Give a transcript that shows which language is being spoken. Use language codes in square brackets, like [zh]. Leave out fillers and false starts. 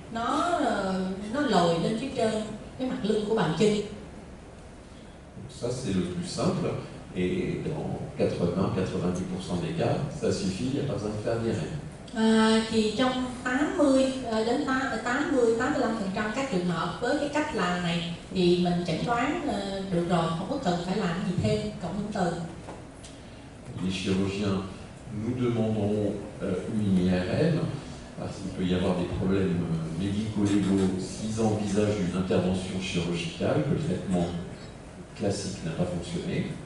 [vi] nó lồi lên phía trên cái mặt lưng của bàn chân. [fr] Ça, c'est le plus simple. Et dans 80-90% des cas, ça suffit, il n'y a pas besoin de faire d'IRM. [vi] Thì trong 80 đến 85% các trường hợp với cái cách làm này thì mình chẩn đoán được rồi, không có cần phải làm gì thêm cộng hưởng từ. [fr] Les chirurgiens, nous demandons une IRM parce qu'il peut y avoir des problèmes médico-légaux s'ils envisagent une intervention chirurgicale, que le traitement classique n'a pas fonctionné.